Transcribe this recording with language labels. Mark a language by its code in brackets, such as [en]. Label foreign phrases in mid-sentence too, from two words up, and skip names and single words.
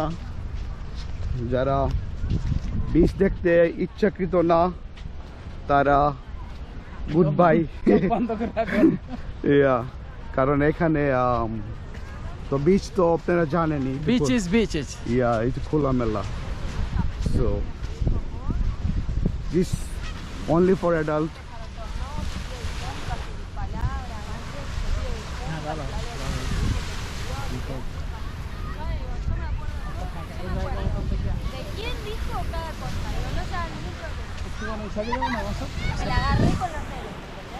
[bn] যারা বিচ দেখতে ইচ্ছাকৃত না, তারা [en] good bye. [bn] বন্ধ করে রাখুন। কারণ এখানে তো বিচ তো আপনারা জানেনই, Beaches. ইয়া এটা খোলামেলা। [en] So this only for adult. [es] ¿De quién dijo cada cosa? Digo, no se ningún problema. Me la agarré con los nenes, ¿entendés?